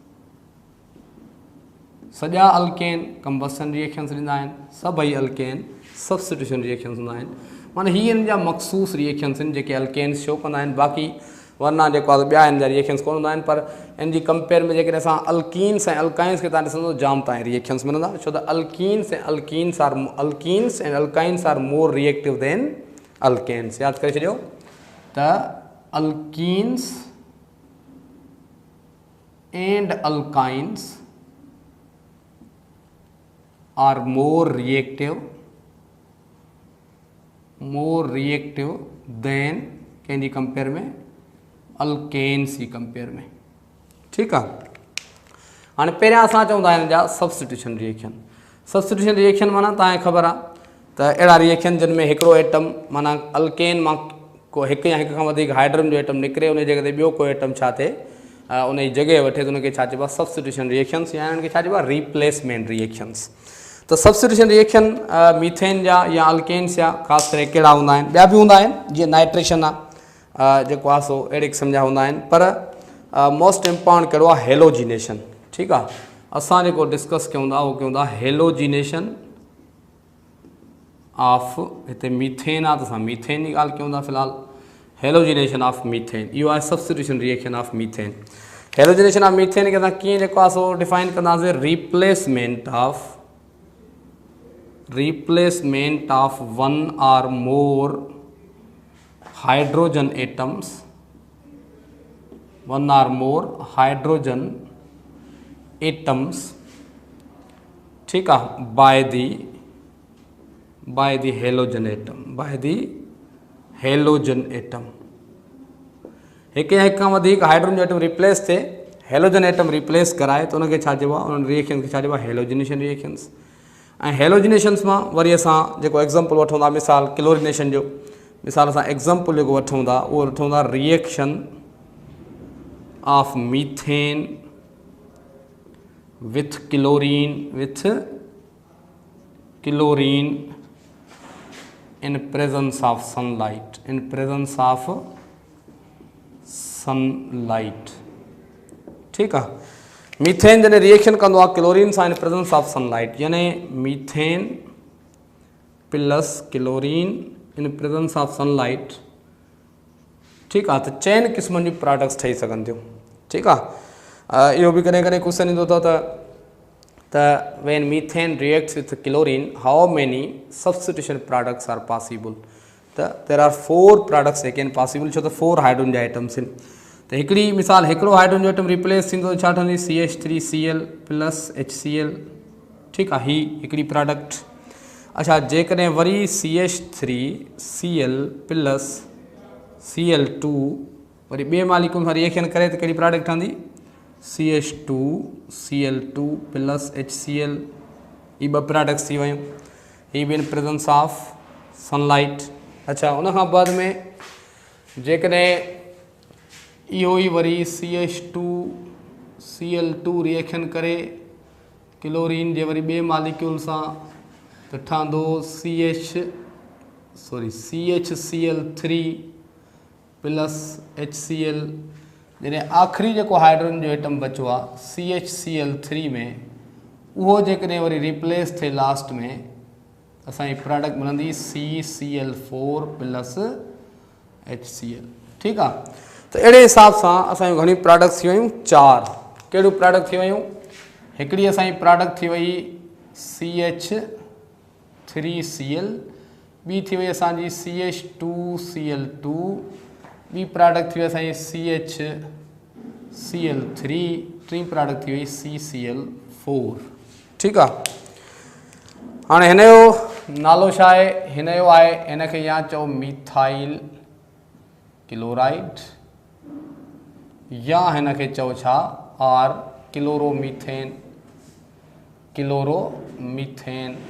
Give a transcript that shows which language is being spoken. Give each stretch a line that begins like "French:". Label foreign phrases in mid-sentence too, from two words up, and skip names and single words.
Sindhi: सॼा अल्केन
English: combustion reactions
Sindhi: ॾींदा आहिनि, सभई अल्केन
English: substitution reactions
Sindhi: हूंदा आहिनि। माना ही हिननि जा मख़सूस रिएक्शन्स आहिनि जेके अल्केन्स शो कंदा आहिनि। बाक़ी वरना जेको आहे ॿिया हिन जा रिएक्शन्स कोन हूंदा आहिनि। पर इन जी कंपेयर में जेकॾहिं असां अल्कीन्स ऐं अल्काइन्स खे तव्हां ॾिसंदो जाम तव्हां रिएक्शन्स मिलंदा। छो त
English: alkenes and alkynes are more reactive than alkanes.
Sindhi: यादि करे छॾियो त
English: alkenes and alkynes are more reactive than
Sindhi: कंहिंजी कंपेयर में? अल्केन्स जी कंपेयर में। ठीकु आहे। हाणे पहिरियां असां चवंदा आहिनि जा
English: substitution reaction
Sindhi: माना तव्हांखे ख़बर आहे त अहिड़ा रिएक्शन जिन में हिकिड़ो एटम माना अल्केन मां को हिकु या हिक खां वधीक हाइड्रोजन जो एटम निकिरे, उन जॻह ते ॿियो कोई एटम छा थिए उन जी जॻह वठे, त उनखे छा चइबो आहे?
English: substitution reactions,
Sindhi: या उनखे छा चइबो आहे?
English: replacement reactions.
Sindhi: तो
English: substitution reaction
Sindhi: मीथेन जा या अल्केन्स जा ख़ासि करे कहिड़ा हूंदा आहिनि? ॿिया बि हूंदा आहिनि, जीअं नाइट्रेशन आहे जेको आहे सो अहिड़े क़िस्म जा हूंदा आहिनि। पर
English: most important
Sindhi: कहिड़ो आहे? हेलोजिनेशन। ठीकु आहे। असां जेको डिस्कस कयूं था उहो कयूं था
English: halogenation of,
Sindhi: हिते मीथेन आहे त असां मीथेन जी ॻाल्हि कयूं था फ़िलहाल।
English: halogenation of methane,
Sindhi: इहो आहे
English: substitution reaction of methane. halogenation of methane
Sindhi: खे असां कीअं जेको आहे सो डिफाइन कंदासीं?
English: replacement of one or more hydrogen atoms,
Hindi: ठीक है,
English: by the halogen atom.
Sindhi: हिकु या हिक खां वधीक हाइड्रोजन जो एटम रिप्लेस थिए,
English: halogen atom
Sindhi: रिप्लेस कराए, तो उनखे छा चइबो आहे? उन रिएक्शन खे छा चइबो आहे?
English: halogenation reactions.
Sindhi: ऐं हेलोजिनेशन्स मां वरी असां जेको एग्ज़ाम्पल वठूं था, मिसाल क्लोरिनेशन जो मिसाल असां एग्ज़ाम्पल जेको वठूं था उहो वठूं था
English: reaction of methane with chlorine with chlorine in presence of sunlight, in presence of sunlight.
Hindi: ठीक है,
Sindhi: मीथेन जैसे रिएक्शन कंदो आहे क्लोरीन सां
English: in presence of sunlight,
Sindhi: यानी
English: methane plus chlorine in presence of sunlight.
Hindi: ठीक है,
Sindhi: तो चइनि क़िस्मनि जी प्रोडक्ट्स ठही सघनि थियूं। ठीक आहे, इहो बि कॾहिं कॾहिं क्वेश्चन ईंदो अथव त
English: when methane reacts with chlorine how many substitution products are possible, त there are 4 products again possible,
Sindhi: छो त 4 हाइड्रोजन जा आइटम्स आहिनि। त हिकिड़ी मिसाल हिकिड़ो हाइड्रोजन जो आइटम रिप्लेस थींदो छा ठहंदी CH3Cl प्लस HCl। ठीकु आहे, ही हिकिड़ी प्रोडक्ट। अच्छा, जेकॾहिं वरी CH3Cl प्लस Cl2 वरी ॿिए मालिकुनि सां रिएक्शन करे त कहिड़ी प्रोडक्ट ठहंदी CH2Cl2 प्लस HCl। ही ॿ प्रोडक्ट्स थी वियूं, ही बि
English: in presence of sunlight.
Sindhi: अच्छा, उनखां बाद में जेकॾहिं इहो ई वरी CH2Cl2 रिएक्शन करे क्लोरीन जे वरी ॿिए मालिक्यूल सां त ठहंदो CHCl3 प्लस HCl। जॾहिं आख़िरी जेको हाइड्रोजन जो एटम बचो आहे CHCl3 में, उहो जेकॾहिं वरी रिप्लेस थिए लास्ट में, असांजी प्रोडक्ट मिलंदी CCl4 प्लस HCl। ठीकु आहे, त अहिड़े हिसाब सां असांजूं घणियूं प्रोडक्ट्स थी वियूं 4। कहिड़ियूं प्रोडक्ट थी वियूं? हिकिड़ी असांजी प्रोडक्ट थी वई CH3Cl, ॿी थी वई असांजी CH2Cl2, ॿी प्रोडक्ट थी वई असांजी CHCl3, टी प्रोडक्ट थी वई CCl4। ठीकु आहे, हाणे हिन जो नालो छा आहे? हिन जो आहे, हिनखे या चओ
English: methyl chloride,
Sindhi: या हिनखे चओ छा आर क्लोरोमीथेन, क्लोरोमीथेन।